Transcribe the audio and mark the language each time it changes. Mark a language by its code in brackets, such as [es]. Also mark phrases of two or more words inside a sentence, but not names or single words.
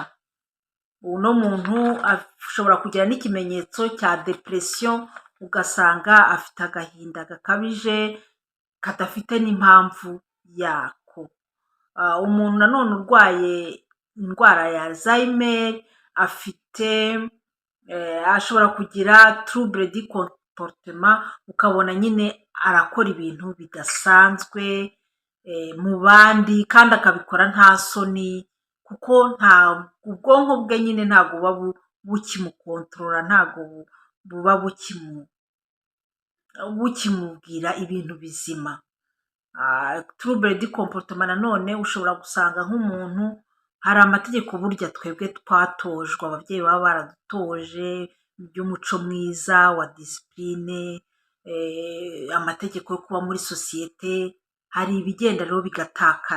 [rw] Uno muntu ashobora kugira n'ikimenyetso cya depression, ugasanga afite agahinda gakabije kadafite n'impamvu yako. Umuntu nanone urwaye indwara ya Alzheimer ashobora kugira [fr] trouble du comportement, [rw] ukabona nyine arakora ibintu bidasanzwe mu bandi kandi akabikora nta soni, kuko ubwonko bwe nyine ntabwo buba bukimukontorora, ntabwo buba bukimubwira ibintu bizima. [fr] Trouble du comportement [rw] nanone ushobora gusanga nk'umuntu, hari amategeko burya twebwe twatojwe, ababyeyi baba baradutoje by'umuco mwiza wa discipline, amategeko yo kuba muri sosiyete, hari ibigenda rero bigatakara.